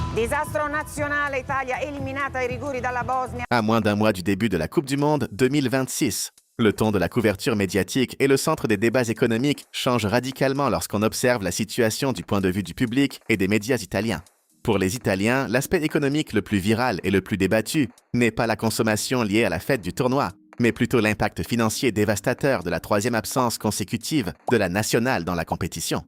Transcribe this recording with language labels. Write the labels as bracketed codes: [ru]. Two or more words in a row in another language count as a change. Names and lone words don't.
[it] Disastro nazionale, Italia eliminata ai rigori dalla Bosnia. [fr] À moins d'un mois du début de la Coupe du Monde 2026, le ton de la couverture médiatique et le centre des débats économiques changent radicalement lorsqu'on observe la situation du point de vue du public et des médias italiens. Pour les Italiens, l'aspect économique le plus viral et le plus débattu n'est pas la consommation liée à la fête du tournoi, mais plutôt l'impact financier dévastateur de la troisième absence consécutive de la nationale dans la compétition.